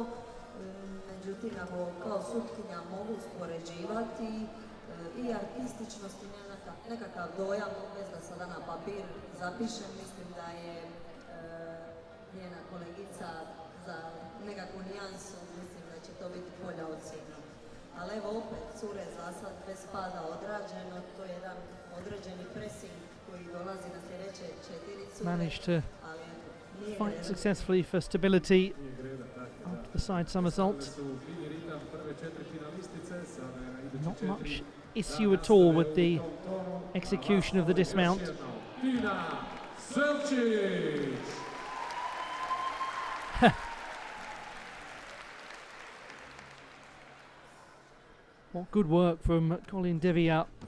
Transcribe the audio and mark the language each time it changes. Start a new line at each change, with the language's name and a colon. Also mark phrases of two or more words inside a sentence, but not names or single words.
Croatian: Međutim, ako kao sutkinja mogu uspoređivati i artističnost i nekakav dojam, bez da sada na papir zapišem, mislim da je njena kolegica za nekakvu nijansu, mislim da će to biti bolja ocjena. Ali evo opet, cure za sad bez pada odrađeno, to je jedan određeni pressing koji dolazi na sljedeće 4 cure.
English: Managed to fight successfully for stability after the side somersault. Not much issue at all with the execution of the dismount. What good work from Colline Devillard.